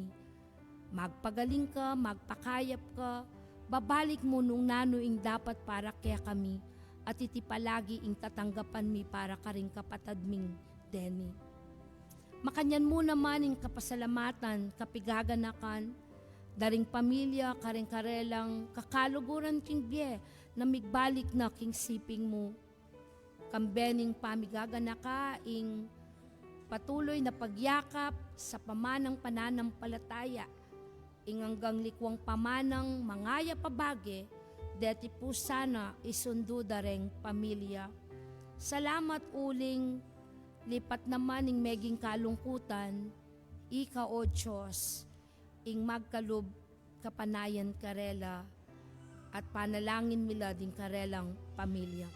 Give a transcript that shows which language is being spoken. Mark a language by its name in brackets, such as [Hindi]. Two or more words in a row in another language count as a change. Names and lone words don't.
[Pampanga] Magpagaling ka, magpakayap ka, babalik mo nung nanoing dapat para kaya kami, at iti palagi ing tatanggapan mi para karing kapatad ming Denny. Makanyan mo naman ing kapasalamatan, kapigaganakan, daring pamilya, karing karelang, kakaluguran king biye, na migbalik na king siping mo. Kambening pamigaganaka, ing [Filipino] patuloy na pagyakap sa pamanang pananampalataya, [Pampanga] ing hanggang likwang pamanang mangaya pabage, deti po sana isundo dareng pamilya. Salamat uling, lipat naman ing meging kalungkutan, ika o Diyos, ing magkalub kapanayan karela, at panalangin mila ding karelang pamilya.